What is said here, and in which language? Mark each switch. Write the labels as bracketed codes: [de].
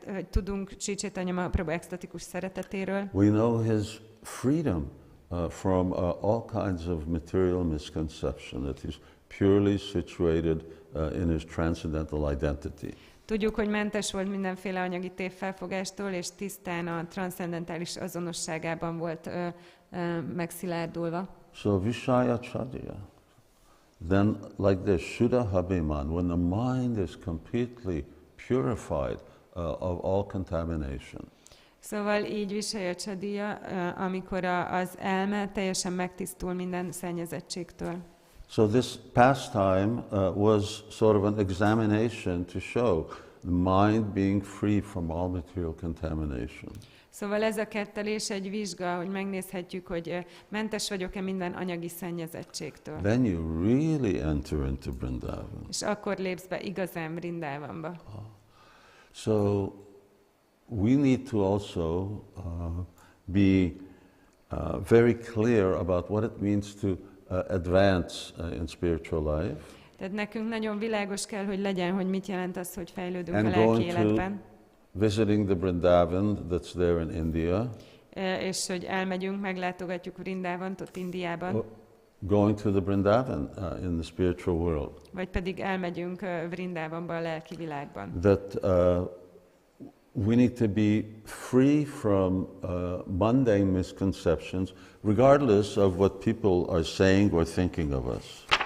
[hu] Tudunk Sri Caitanya Mahaprabhu extatikus szeretetéről. [en] We know his freedom from all kinds of material misconception, that he's purely situated in his transcendental identity. [hu] Tudjuk, hogy mentes volt mindenféle anyagi tévfelfogástól, és tisztán a transzcendentális azonosságában volt megszilárdulva. [en] So Vishaya Chadya, then like this, Shuddha Habiman, when the mind is completely purified of all contamination. [hu] Szóval így Vishaya Chadya, amikor az elme teljesen megtisztul minden szennyezettségtől. [en] So this pastime was sort of an examination to show the mind being free from all material contamination. [hu] Szóval ez a kettelés egy vizsga, hogy megnézhetjük, hogy mentes vagyok-e minden anyagi szennyezettségtől. [en] Then you really enter into Vṛndāvana. [hu] És akkor lépsz be igazán Vṛndāvanba. [en] So we need to also be very clear about what it means to advance in spiritual life. [hu] Tehát nekünk nagyon világos kell, hogy legyen, hogy mit jelent az, hogy fejlődünk a [en] And [hu] lelki [en] going [hu] életben. [en] visiting the Vṛndāvana that's there in India. [hu] És hogy elmegyünk, meglátogatjuk Vṛndāvant ott Indiában. [en] Going to the Vṛndāvana in the spiritual world. [hu] Vagy pedig elmegyünk Vṛndāvanba a lelki világban. [en] That we need to be free from mundane misconceptions, regardless of what people are saying or thinking of us.